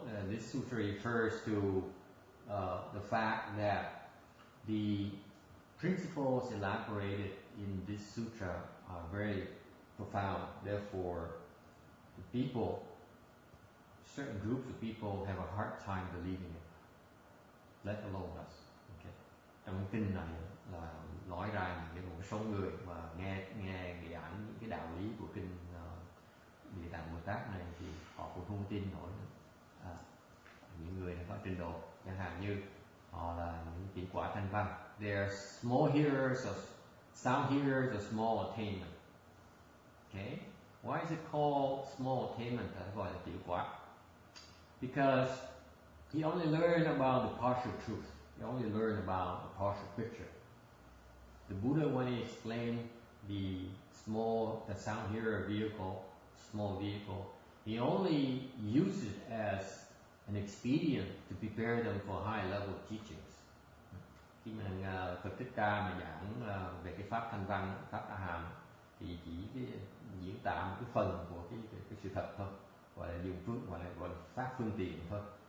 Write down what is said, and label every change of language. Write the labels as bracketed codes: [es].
[en] This sutra refers to the fact that the principles elaborated in this sutra are very profound. Therefore, the people, certain groups of people have a hard time believing it, let alone us. Okay. [vi] Trong kinh này là nói ra những một số người mà nghe giảng những cái đạo lý của kinh Địa Tạng Bồ Tát này thì họ cũng không tin nổi nữa. Những người có trình độ, chẳng hạn như họ là những tiểu quả thanh văn. [en] They are small hearers of sound hearers of small attainment. Okay, why is it called small attainment? [vi] Gọi là tiểu quả. [en] Because he only learned about the partial truth. He only learned about the partial picture. The Buddha, when he explained the sound hearer vehicle, small vehicle, he only used it as an expedient to prepare them for high level teachings. [vi] Khi mà Phật Thích Ca mà giảng về cái pháp thanh văn, pháp A Hàm, thì chỉ diễn tả một cái phần của cái sự thật thôi, gọi là dùng phương, gọi là pháp phương tiện thôi,